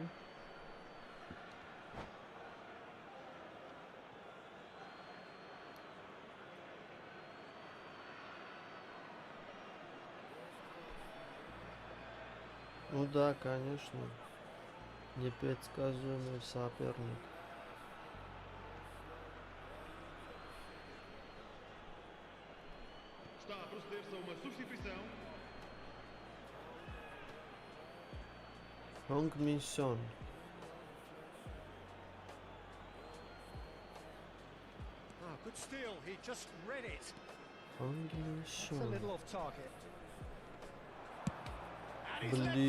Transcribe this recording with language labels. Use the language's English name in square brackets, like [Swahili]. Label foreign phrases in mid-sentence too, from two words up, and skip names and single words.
[Russian] Ну да, конечно. Непредсказуемый соперник. [Portuguese] Está a proceder-se a uma substituição. [English] Hong Min Son. Ah, good steal, he just read it. Hong Min It's a Son. little off target. And he's let fly.